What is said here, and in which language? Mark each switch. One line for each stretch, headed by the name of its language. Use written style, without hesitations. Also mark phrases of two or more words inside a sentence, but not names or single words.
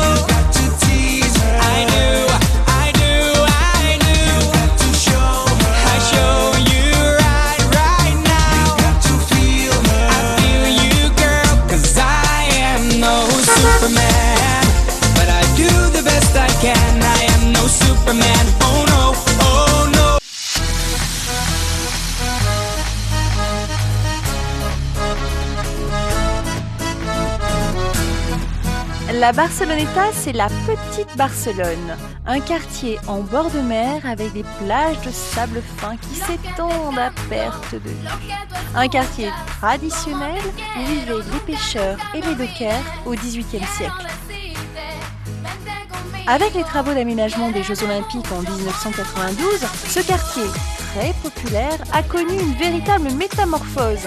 English: You got to tease her. I do, I do, I do. You got to show her. I show you right now. You got to feel her. I feel you, girl, 'cause I am no Superman, but I do the best I can. I am no Superman. Oh no, oh no.
French: La Barceloneta, c'est la petite Barcelone, un quartier en bord de mer avec des plages de sable fin qui s'étendent à perte de vue. Un quartier traditionnel où vivaient les pêcheurs et les dockers au XVIIIe siècle. Avec les travaux d'aménagement des Jeux Olympiques en 1992, ce quartier, très populaire, a connu une véritable métamorphose.